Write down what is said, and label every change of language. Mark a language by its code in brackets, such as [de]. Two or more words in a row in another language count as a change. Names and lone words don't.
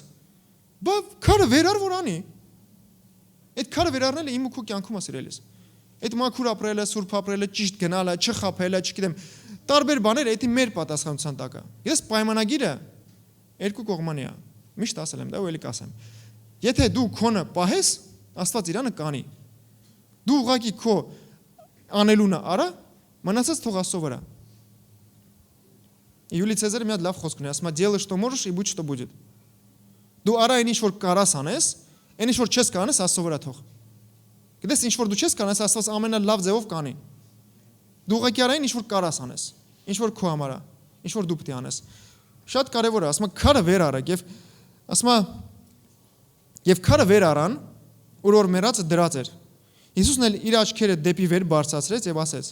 [hy] Բա քարը վերար որ անի։ Այդ քարը վերառնելը իմ ու քո կյանքում է սիրելիս։ Այդ մաքուր ապրելը, սուրբ ապրելը, ճիշտ գնալը, չխաբելը, չգիտեմ, տարբեր բաներ, դա մեր պատասխանատվության տակ է։ Ես պայմանագիրը երկու կողմանի է։ Միշտ ասել եմ դա ու էլի կասեմ։ Եթե դու քոնը պահես, Աստված իրանը կանի։ Դու ուղղակի քո անելունը արա, մնացած թող Աստծո վրա։ Յուլի Ցեզարը մի հատ լավ խոսք ունի, ասում է [ru] «Делай, что можешь, и будь, что будет»։ [hy] Դու արա այն ինչ որ կարաս անես, այն ինչ որ չես կանես Աստծո վրա թող։ Գիտես ինչ որ դու չես կանես, Աստված ամենալավ ձևով կանի։ Դու ուղղակի արա այն ինչ որ կարաս անես, ինչ որ քո համար է, ինչ որ դու պետք է անես։ Շատ կարևոր է, ասում է քարը վեր արեք եւ ասում է եւ քարը վեր արան, որ մեռածը դրած էր։ Հիսուսն էլ իր աչքերը դեպի վեր բարձրացրեց եւ ասեց.